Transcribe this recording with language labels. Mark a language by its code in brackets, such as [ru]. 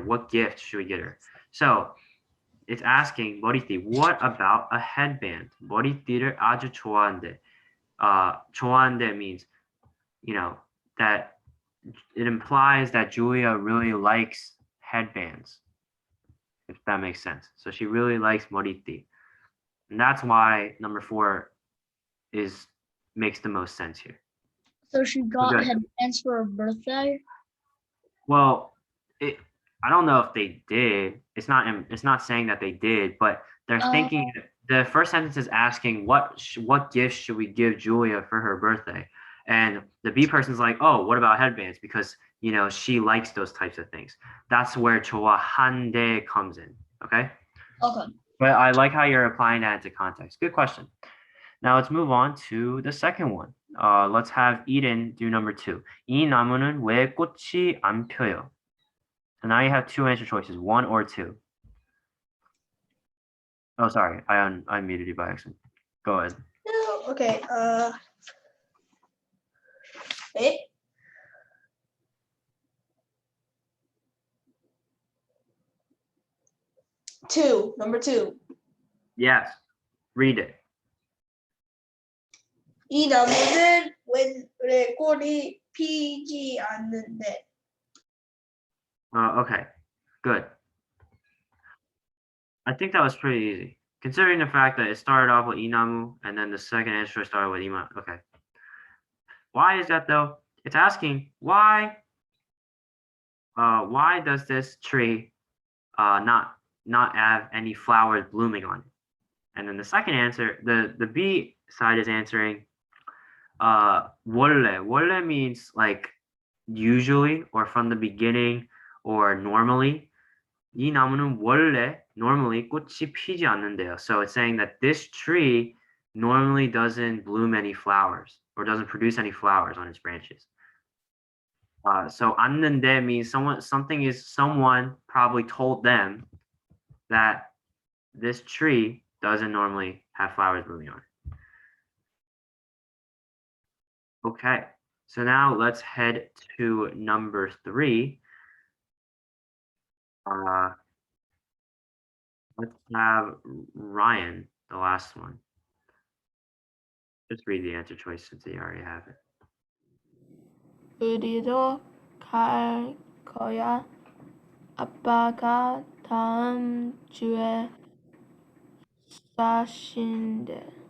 [en] What gift should we get her? So it's asking 머리띠, what about a headband? [ko] 머리띠를 아주 좋아한대. [en] 좋아한대 means, that it implies that Julia really likes headbands, if that makes sense. So she really likes 머리띠. And that's why number 4 makes the most sense here. So she got Okay. headbands for her birthday? Well, I don't know if they did. It's not saying that they did, but they're thinking the first sentence is asking what gift should we give Julia for her birthday, and the B person's like, oh, what about headbands, because she likes those types of things. That's where 좋아한대 comes in. Okay. Okay. But I like how you're applying that into context. Good question. Now let's move on to the second one. Let's have Eden do number 2. [ko] 이 나무는 왜 꽃이 안 펴요? [en] So now you have 2 answer choices, 1 or 2. Oh, sorry, I muted you by accident. Go ahead. No, okay. Wait. Number 2. Yes, read it. [ko] 이 나무는 왜 꼴이 피지 않는데? [en] Okay, good. I think that was pretty easy, considering the fact that it started off with inamu and then the second answer started with ima. Okay. Why is that though? It's asking why does this tree not have any flowers blooming on it? And then the second answer, the B side is answering 원래. 원래 means like usually or from the beginning or normally. [ko] 이 나무는 원래 normally 꽃이 피지 않는데요. [en] So it's saying that this tree normally doesn't bloom any flowers or doesn't produce any flowers on its branches. So 않는데 means someone probably told them that this tree doesn't normally have flowers blooming on it. Okay, so now let's head to number 3. Let's have Ryan, the last one. Just read the answer choice since you already have it. [ko] 우리도 갈 거야. 아빠가 다음 주에 사신대.